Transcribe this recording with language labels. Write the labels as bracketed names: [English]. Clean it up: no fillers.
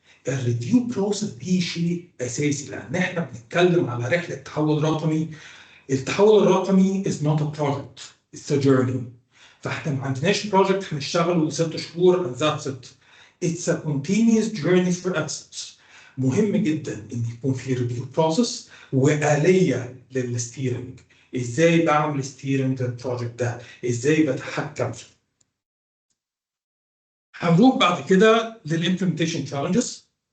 [Arabic] الريفيو بروسس دي شيء اساسي، لان احنا بنتكلم على رحله تحول رقمي. التحول الرقمي [English] is not a project, it's a journey. [Arabic] فاحنا ما عندناش بروجكت هنشتغل 6 شهور [English] and that's it. It's a continuous journey for excellence. [Arabic] مهم جدا ان يكون في ريفيو بروسس واليه للستيرنج. ازاي بعمل ستيرنج للبروجكت ده؟ ازاي بتحكم فيه؟ هنروح بعد كده للimplementation challenges.